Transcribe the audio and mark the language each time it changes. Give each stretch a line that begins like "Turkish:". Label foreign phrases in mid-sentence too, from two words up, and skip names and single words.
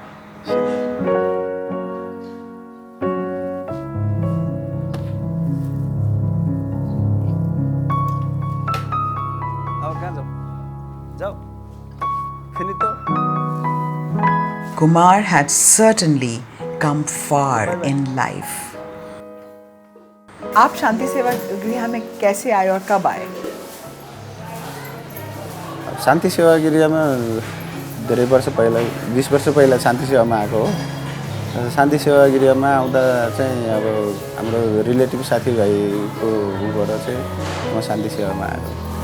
English: Kumar had certainly come far in life.
Hindi: आप शांति सेवा गृह में कैसे आए और कब आए?
Nepali: शान्ति सेवा गृहमा धेरै वर्ष पहिला 20 वर्ष पहिला शान्ति सेवामा आएको हो। शान्ति सेवा गृहमा आउँदा चाहिँ अब हाम्रो रिलेटिभ साथीभाइको उबाट चाहिँ म शान्ति सेवामा आएको।